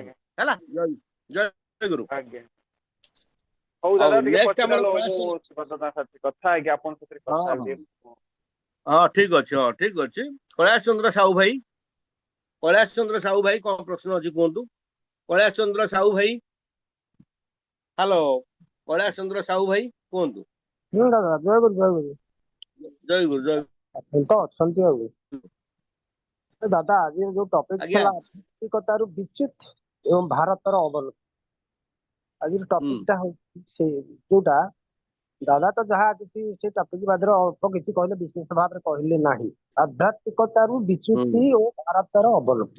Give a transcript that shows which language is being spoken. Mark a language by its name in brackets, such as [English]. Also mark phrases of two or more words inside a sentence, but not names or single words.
[Odia] ନାହିଁ, ହେଲା। ଜୟ ଗୁରୁ। ଆଜ୍ଞା ହଉ ହଉ ଦାଦା, ଟିକେ ନେକ୍ସଟ ଆମର ପଛରେ ପ୍ରୟାସ। ମୁଁ ଦାଦା ସାଥେ କଥା ହେଇକି ଆପଣଙ୍କ ସାଥିରେ ହଁ କଥା ହଁ ହେବି। ହଁ ଠିକ ଅଛି, ହଁ ଠିକ ଅଛି। କୈଳାସ ଚନ୍ଦ୍ର ସାହୁ ଭାଇ, କୈଳାସ ଚନ୍ଦ୍ର ସାହୁ ଭାଇ କଣ ପ୍ରଶ୍ନ ଅଛି କୁହନ୍ତୁ? କୈଳାସ ଚନ୍ଦ୍ର ସାହୁ ଭାଇ ହେଲୋ କୈଳାସ ଚନ୍ଦ୍ର ସାହୁ ଭାଇ କୁହନ୍ତୁ ଦାଦା ଜୟ ଗୁରୁ ଜୟ ଗୁରୁ ଜୟ ଗୁରୁ ଜୟ ଆପଣ ତ ଅଛନ୍ତି ଆଉ ଦାଦା ଆଜି ଯୋଉ ଟପିକ ଆଜ୍ଞା ଥିଲା ଆର୍ଥିକତାରୁ ବିଚ୍ୟୁତ ଏବଂ ଭାରତର ଅବନତି ଆଜିର ଟପିକଟା ହଉଛି ସେ ଯୋଉଟା ଦାଦା ତ ଯାହା କିଛି ସେ ଟପିକ ବାଦରେ ଅଳ୍ପ କିଛି କହିଲେ ବିଶେଷ ଭାବରେ କହିଲେ ନାହିଁ ଆଧ୍ୟାତ୍ମିକତାରୁ ବିଚ୍ୟୁତି ଓ ଭାରତର ଅବନତି